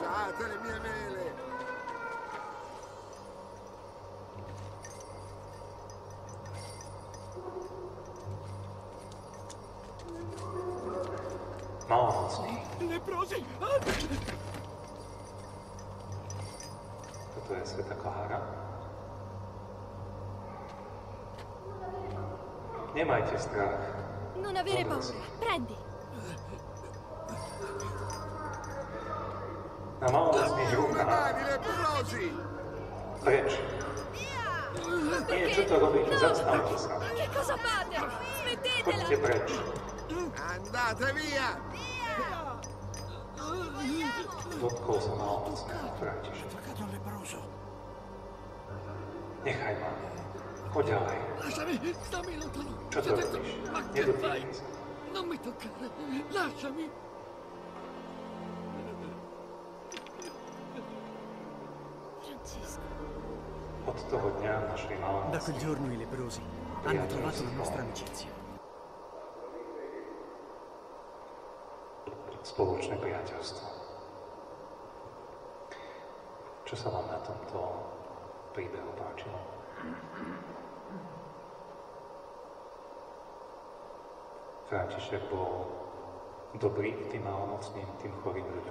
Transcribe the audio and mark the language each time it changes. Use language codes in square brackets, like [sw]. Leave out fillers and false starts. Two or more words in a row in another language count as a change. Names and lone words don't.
[sk] Malomocný. Toto je svätá Klára. Nemajte strach. [it] Non avere paura, prendi. [sk] Na malomocných rukách. Preč. Nie, čo to robíte? Zastavte sa. [it] Che cosa fate? Smettetela! [sk] Poďte preč. [it] Andate via! [sk] Dotkol sa malomocného František. Nechaj ma. Choď ďalej. [it] Lasciami, stammi lontano. [sk] Čo to robíš? Nedotýkaj sa. [it] Non mi toccare, lasciami. Francesco. [sk] Od toho dňa našli [it] Da quel [sk] malomocní [it] giorno i leprosi hanno trovato la nostra amicizia. [sk] spoločné priateľstvo. Čo sa vám na tomto príbehu páčilo? František bol dobrý k tým malomocným, tým chorým ľuďom.